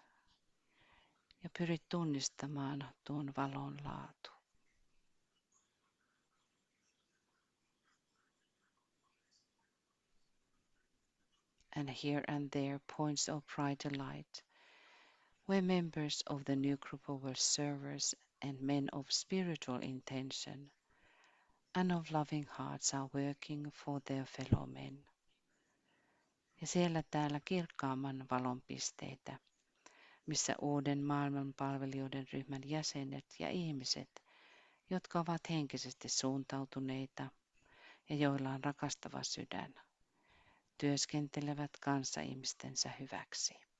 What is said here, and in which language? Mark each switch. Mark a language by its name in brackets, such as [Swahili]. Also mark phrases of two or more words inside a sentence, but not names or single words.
[Finnish] Ja pyri tunnistamaan tuon valon laatu. [English] And here and there points of brighter light, where members of the new group of world servers and men of spiritual intention and of loving hearts are working for their fellow men. [Finnish] Ja siellä täällä kirkkaamman valon pisteitä, missä uuden maailmanpalvelijoiden ryhmän jäsenet ja ihmiset, jotka ovat henkisesti suuntautuneita ja joilla on rakastava sydän, työskentelevät kanssaihmistensä hyväksi.